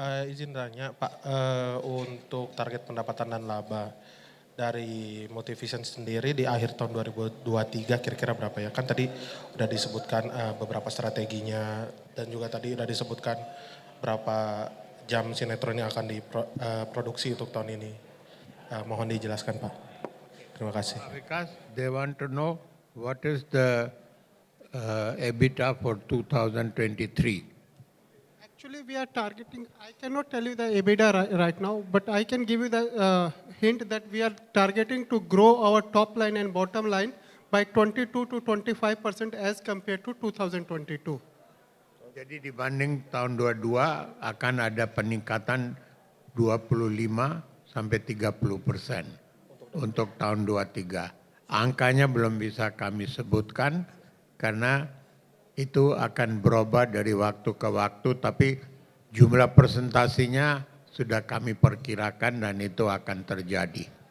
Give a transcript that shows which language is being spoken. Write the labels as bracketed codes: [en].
[id] Izin tanya Pak, untuk target pendapatan dan laba dari Multivision sendiri di akhir tahun 2023 kira-kira berapa ya? Kan tadi udah disebutkan beberapa strateginya dan juga tadi udah disebutkan berapa jam sinetron yang akan diproduksi untuk tahun ini. Mohon dijelaskan Pak. Terima kasih. [en] Because they want to know what is the EBITDA for 2023. Actually, we are targeting, I cannot tell you the EBITDA right now, but I can give you the hint that we are targeting to grow our top line and bottom line by 22 to 25% as compared to 2022. [id] Jadi dibanding tahun 22 akan ada peningkatan 25 sampai 30% untuk tahun 23. Angkanya belum bisa kami sebutkan karena itu akan berubah dari waktu ke waktu, tapi jumlah presentasinya sudah kami perkirakan dan itu akan terjadi.